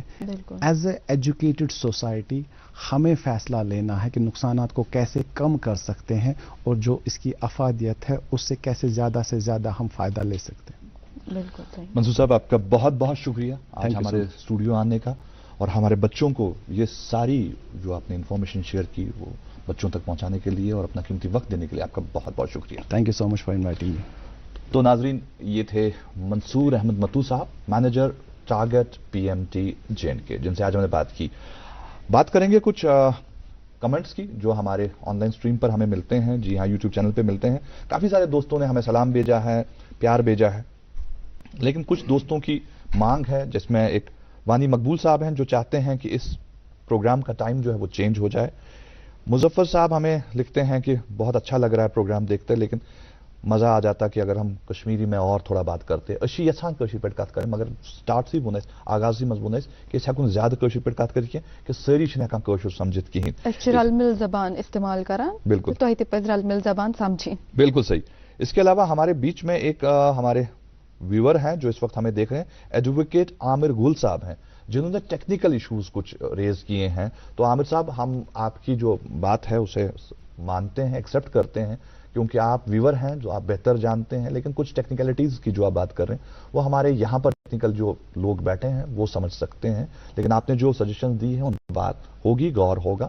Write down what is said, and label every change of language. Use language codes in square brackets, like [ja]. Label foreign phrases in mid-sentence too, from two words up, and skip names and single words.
[en] as a educated society [hi] हमें फैसला लेना है कि नुकसानात को कैसे कम कर सकते हैं, और जो इसकी अफादियत है उससे कैसे ज़्यादा से ज़्यादा हम फ़ायदा ले सकते हैं। बिल्कुल। मंसूर साहब, आपका बहुत बहुत शुक्रिया आज हमारे स्टूडियो आने का, और हमारे बच्चों को ये सारी जो आपने इन्फॉर्मेशन शेयर की वो बच्चों तक पहुंचाने के लिए और अपना कीमती वक्त देने के लिए आपका बहुत बहुत शुक्रिया। [en] Thank you so much for inviting me. [hi] तो नाजरीन, ये थे मंसूर अहमद मतू साहब, मैनेजर टारगेट PMT J&K, जिनसे आज हमने बात की। बात करेंगे कुछ कमेंट्स की जो हमारे ऑनलाइन स्ट्रीम पर हमें मिलते हैं। जी हाँ, [en] YouTube channel [hi] पे मिलते हैं। काफ़ी सारे दोस्तों ने हमें सलाम भेजा है, प्यार भेजा है, लेकिन कुछ दोस्तों की मांग है, जिसमें एक वानी मकबूल साहब हैं जो चाहते हैं कि इस प्रोग्राम का टाइम जो है वो चेंज हो जाए। मुजफ्फर साहब हमें लिखते हैं कि बहुत अच्छा लग रहा है प्रोग्राम देखते, लेकिन मज़ा आ जाता कि अगर हम कश्मीरी में और थोड़ा बात करते। [ks] अशी यसान कश्मीर पे कत करें, मगर स्टार्ट सी बुनस आगाज मज बुनस कि हेकुन ज्यादा कश्मीर पे कत कर कि सारी हेकान कश्मीर समझित कहीं रलमिल जबान इस्तेमाल करा। बिल्कुल, तो रलमिल जबान समझी। [hi] बिल्कुल सही। इसके अलावा हमारे बीच में एक हमारे व्यूअर हैं जो इस वक्त हमें देख रहे हैं, एडवोकेट आमिर गुल साहब हैं, जिन्होंने [en] technical issues [hi] कुछ रेज किए हैं। तो आमिर साहब, हम आपकी जो बात है उसे मानते हैं, एक्सेप्ट करते हैं, क्योंकि आप व्यूअर हैं जो आप बेहतर जानते हैं, लेकिन कुछ टेक्निकलिटीज की जो आप बात कर रहे हैं वो हमारे यहाँ पर टेक्निकल जो लोग बैठे हैं वो समझ सकते हैं, लेकिन आपने जो सजेशन दी है उन बात होगी, गौर होगा।